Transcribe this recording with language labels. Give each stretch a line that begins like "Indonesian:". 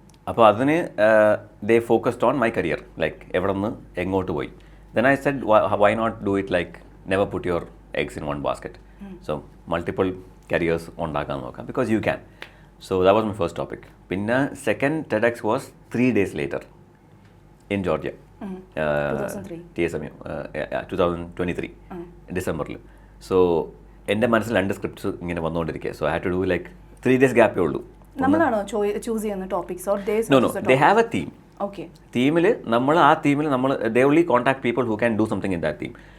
Malayalam: അപ്പോൾ അതിന്
English: they focused on my career, like
Malayalam: എവിടെ നിന്ന് എങ്ങോട്ട് പോയി.
English: Then I said, why not do it like never put your eggs in one basket. So multiple careers
Malayalam: ഉണ്ടാക്കാൻ നോക്കാം,
English: because you can. So that was my first topic. Pinna second TEDx was 3 days later in Georgia. 2003.
Malayalam: TSMU 2023 ഡിസംബറിൽ. So എൻ്റെ മനസ്സിൽ 2 scripts ഇങ്ങനെ വന്നുകൊണ്ടിരിക്കുക.
English: so I had to do like
Malayalam: 3 days ഗ്യാപ്പേ ഉള്ളൂ. നമ്മളാണോ choose ചെയ്യുന്ന topics or
English: No they have a theme. Okay,
Malayalam: തീമിൽ ആ തീമിൽ നമ്മൾ
English: They only contact people who can do something in that theme.